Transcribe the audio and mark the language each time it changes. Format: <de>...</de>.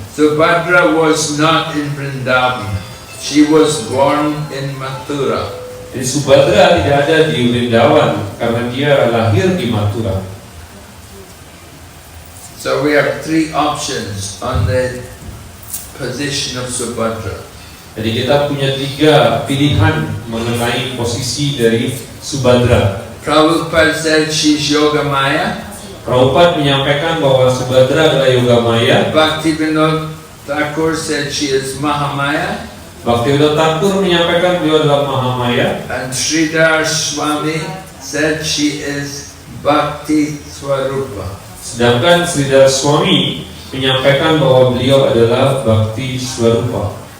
<en>Subhadra was not in Vrindavan. She was born in Mathura.</en> <id>Jadi Subhadra tidak ada di Vrindavan karena dia lahir di Mathura.</id> <en>So we have three options on the position of Subhadra.</en> <id>Jadi kita punya 3 pilihan mengenai posisi dari Subhadra.</id> <en>Prabhupada said she's Yogamaya.</en> <id>Prabhupada menyampaikan bahwa Subhadra adalah Yogamaya.</id> <en>Bhaktivinoda Thakur said she is Mahamaya.</en> <id>Bhaktivinoda Thakur menyampaikan beliau adalah Mahamaya.</id> <en>And Sridhar Swami said she is Bhakti Swarupa.</en> <id>Sedangkan Sridhar Swami menyampaikan bahwa beliau adalah Bhakti Swarupa.</id>